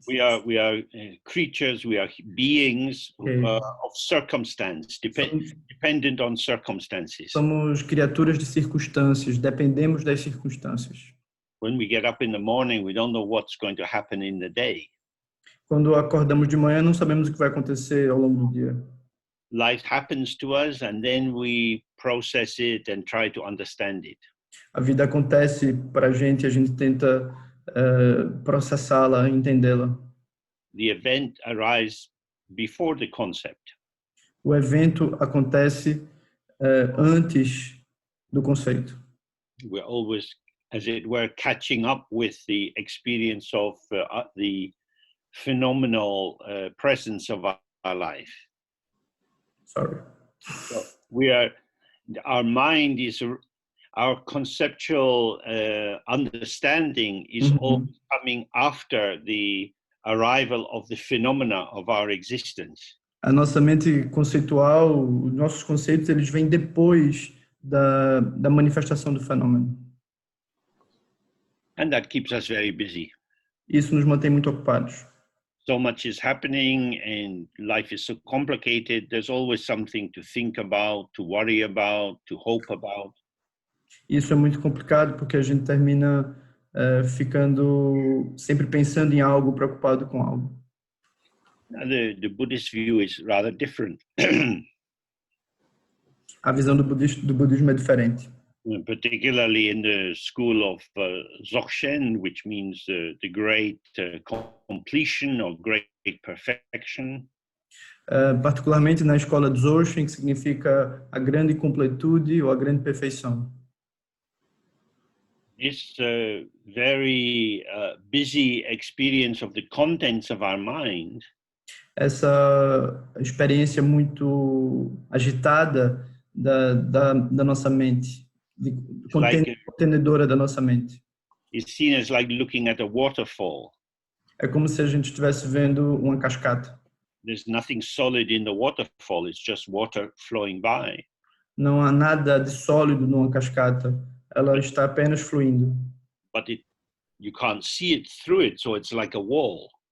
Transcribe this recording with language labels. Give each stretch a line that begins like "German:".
English: We are creatures, we are beings of circumstance, dependent on circumstances.
Portuguese: Somos criaturas de circunstâncias, dependemos das circunstâncias.
English: When we get up in the morning, we don't know what's going to happen in the day.
Portuguese: Quando acordamos de manhã, não sabemos o que vai acontecer ao longo do dia.
English: Life happens to us and then we process it and try to understand it.
Portuguese: A vida acontece para a gente tenta processá-la, entendê-la.
English: The event arises before the concept.
Portuguese: O evento acontece antes do conceito.
English: We're always, as it were, catching up with the experience of the phenomenal presence of our life. Sorry. So our mind is, our conceptual understanding is always coming after the arrival of the phenomena of our existence.
Portuguese: A nossa mente conceitual, os nossos conceitos, eles vêm depois da manifestação do fenômeno.
English: And that keeps us very busy.
Portuguese: Isso nos mantém muito ocupados.
English: So much is happening and life is so complicated. There's always something to think about, to worry about, to hope about.
Portuguese: Isso é muito complicado porque a gente termina ficando sempre pensando em algo, preocupado com algo.
English: The Buddhist view is rather different.
Portuguese: A visão do budismo é diferente.
English: Particularly in the school of Dzogchen, which means the great completion or great perfection.
Portuguese: particularmente na escola Dzogchen, que significa a grande completude ou a grande perfeição.
English: This very busy experience of the contents of our mind
Portuguese: Essa experiência muito agitada da nossa mente, contenedora da nossa mente.
English: is seen as like looking at a waterfall.
Portuguese: É como se a gente estivesse vendo uma cascata.
English: There's nothing solid in the waterfall, it's just water flowing by.
Portuguese: Não há nada de sólido numa cascata, ela está apenas fluindo.
English: But you can't see it through it, so it's like a wall.